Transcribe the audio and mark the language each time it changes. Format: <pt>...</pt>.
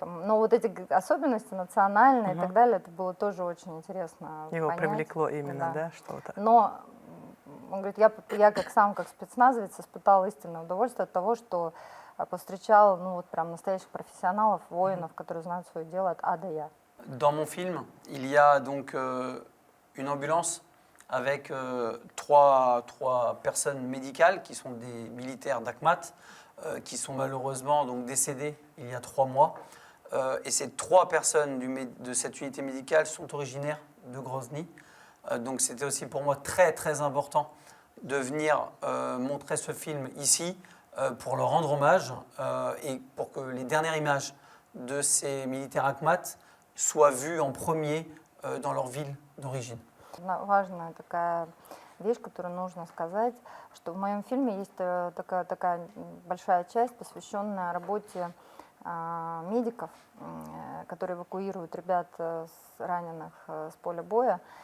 <ru>Но вот эти особенности национальные и так далее, это было тоже очень интересно Его понять. привлекло именно, да, что-то. Но он говорит, я как спецназовец испытал истинное удовольствие от того, что повстречал, ну вот прям настоящих профессионалов, воинов, которые знают свое дело от А до Я.</ru> <fr>Dans mon film, il y a donc une ambulance avec trois personnes médicales qui sont des militaires d'Akhmat, qui sont malheureusement donc décédés il y a 3 mois. Et ces 3 personnes de cette unité médicale sont originaires de Grozny. Donc c'était aussi pour moi très très important de venir montrer ce film ici pour leur rendre hommage et pour que les dernières images de ces militaires Akhmat soient vues en premier dans leur ville d'origine.</fr> <ru>Важная такая вещь, которую нужно сказать, что в моем фильме есть такая большая часть, посвященная работе медиков, которые эвакуируют ребят раненых с поля боя.</ru>